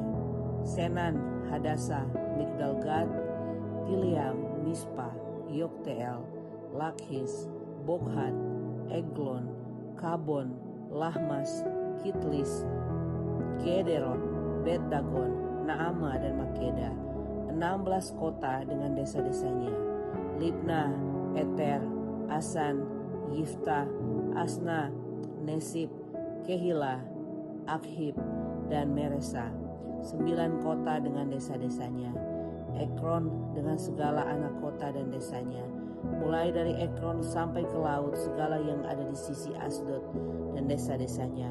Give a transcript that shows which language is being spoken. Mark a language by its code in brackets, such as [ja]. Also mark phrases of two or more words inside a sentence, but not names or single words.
[id] Senan, Hadasa, Migdalgad, Gileam, Mispa, Yokteel, Lakhis, Bokhat, Eglon, Kabon, Lahmas, Kitlis, Gederot, Bet-Dagon, Naama, dan Makeda. 16 kota dengan desa-desanya. Libna, Eter, Asan, Yifta, Asna, Nesib, Kehila, Akhib, dan Meresa. 9 kota dengan desa-desanya. Ekron dengan segala anak kota dan desanya, mulai dari Ekron sampai ke laut, segala yang ada di sisi Asdod dan desa-desanya.